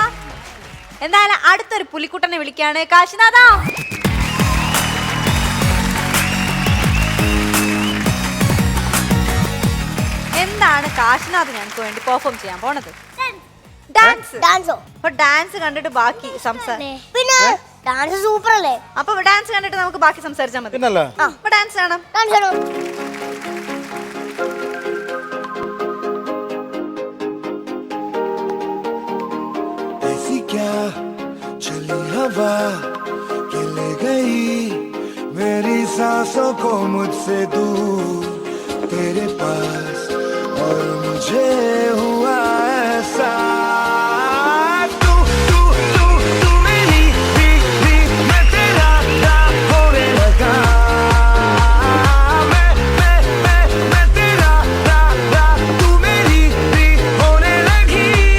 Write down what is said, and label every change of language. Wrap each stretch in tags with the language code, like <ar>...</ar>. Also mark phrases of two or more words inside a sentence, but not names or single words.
<ml>എന്തായാലും അടുത്തൊരു പുലിക്കുട്ടനെ വിളിക്കാണ്. കാശിനാഥാ, എന്താണ് കാശിനാഥ് ഞങ്ങൾക്ക് വേണ്ടി പെർഫോം ചെയ്യാൻ പോണത്? ഡാൻസ്. ഡാൻസോ? അപ്പൊ ഡാൻസ് കണ്ടിട്ട് ബാക്കി സംസാരം. പിന്നെ ഡാൻസ് സൂപ്പർ അല്ലേ? അപ്പൊ ഡാൻസ് കണ്ടിട്ട് നമുക്ക് ബാക്കി സംസാരിച്ചാൽ മതി. പിന്നല്ല. അപ്പൊ ഡാൻസ് കാണാം. ഡാൻസ് ആണോ?</ml> <hi>ऐसी क्या चली हवा कि ले गई मेरी सांसों को मुझसे दूर तेरे पास, और मुझे हुआ ऐसा तू तू तू तू मेरी भी मैं तेरा होने लगा, मैं तेरा तू मेरी भी होने लगी.</hi>